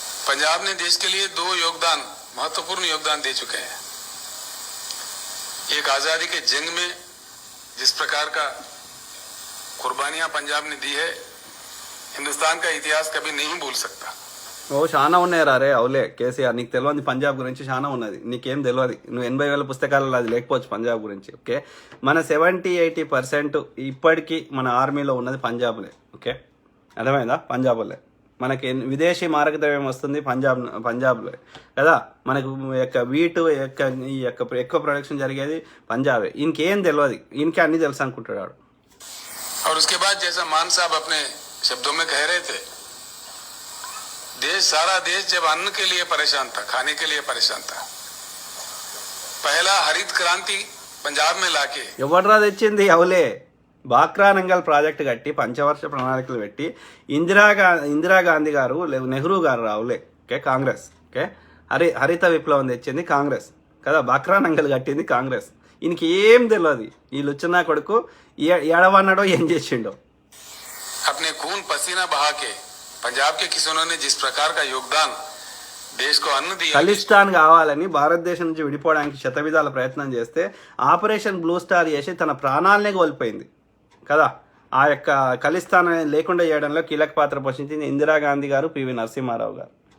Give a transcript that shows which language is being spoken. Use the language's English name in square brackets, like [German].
[Hindi] पंजाब ने देश के लिए 2 महत्वपूर्ण योगदान दे चुके हैं. एक आजादी के जंग में जिस प्रकार का कुर्बानियां पंजाब ने दी है, हिंदुस्तान का इतिहास कभी नहीं भूल सकता. [Telugu] ఓ చాలా ఉన్నాయి రే అవులే కేసీఆర్, నీకు తెలియదు పంజాబ్ గురించి చాలా ఉన్నది, నీకేం తెలియదు. నువ్వు 80,000 పుస్తకాలలో అది లేకపోవచ్చు పంజాబ్ గురించి. ఓకే, మన 70-80% ఇప్పటికీ మన ఆర్మీలో ఉన్నది పంజాబ్లే. ఓకే, అర్థమైందా? పంజాబ్లే మనకి విదేశీ మారకద్రవ్యం వస్తుంది పంజాబ్లో కదా. మనకు యొక్క వీటు ఈ యొక్క ఎక్కువ ప్రొడక్షన్ జరిగేది పంజాబే. ఇంకేం తెలియదు, ఇంకే అన్ని తెలుసు అనుకుంటాడు. [Hindi] और उसके बाद जैसा मान साहब अपने शब्दों में कह रहे थे, सारा देश जब अन्न के लिए परेशान था, खाने के लिए परेशान था, पहला हरित क्रांति पंजाब में लाके [Telugu] ఎవడ్రా తెచ్చింది? అవులే బాక్రా నంగల్ ప్రాజెక్టు కట్టి పంచవర్ష ప్రణాళికలు పెట్టి ఇందిరాగాంధీ గారు, నెహ్రూ గారు, రావులే. ఓకే, కాంగ్రెస్. ఓకే, హరిత విప్లవం తెచ్చింది కాంగ్రెస్ కదా. బాక్రా నంగల్ కట్టింది కాంగ్రెస్. ఈయనకి ఏం తెలియదు. ఈ లుచ్చనా కొడుకు ఎడవన్నాడో ఏం చేసిండో. [Hindi] अपने खून पसीना बहा के पंजाब के किसानों ने जिस प्रकार का योगदान देश को अन्न दिया, [Telugu] ఖలిస్తాన్ కావాలని భారతదేశం నుంచి విడిపోవడానికి శతవిధాల ప్రయత్నం చేస్తే ఆపరేషన్ బ్లూ స్టార్ చేసి తన ప్రాణాలనే కోల్పోయింది కదా. ఆ యొక్క ఖలిస్తాన్ లేకుండా చేయడంలో కీలక పాత్ర పోషించింది ఇందిరాగాంధీ గారు, పివి నరసింహారావు గారు.